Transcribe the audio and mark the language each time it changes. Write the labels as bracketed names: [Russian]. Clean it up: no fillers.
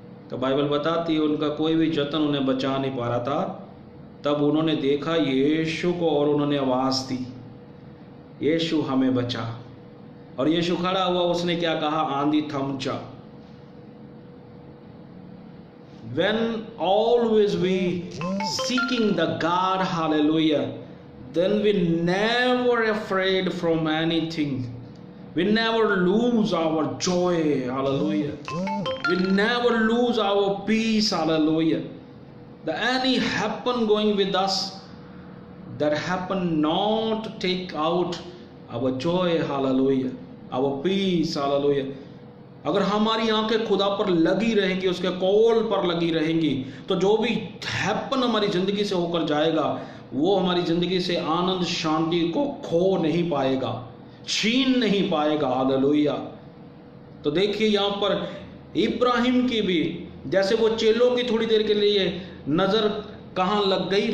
[Hindi] तो बाइबल बताती है उनका कोई भी जतन उन्हें बचा नहीं पा रहा था। तब उन्होंने देखा यीशु को और उन्होंने आवाज दी, यीशु हमें बचा। और यीशु खड़ा हुआ, उसने क्या कहा? आंधी थम जा। [English] When always we seeking the God, hallelujah, then we never afraid from anything. We never lose our joy, hallelujah. We never lose our peace, hallelujah. The any happen going with us, that happen not take out our joy, hallelujah, our peace, hallelujah. [Hindi] अगर हमारी आंखें खुदा पर लगी रहेंगी, उसके call पर लगी रहेंगी, तो जो भी हैपन हमारी जिंदगी से होकर जाएगा वो हमारी जिंदगी से आनंद शांति को खो नहीं पाएगा, छीन नहीं पाएगा। हालेलुया। तो देखिए यहाँ पर इब्राहिम की भी, जैसे वो चेलों की थोड़ी देर के लिए नजर कहाँ लग गई?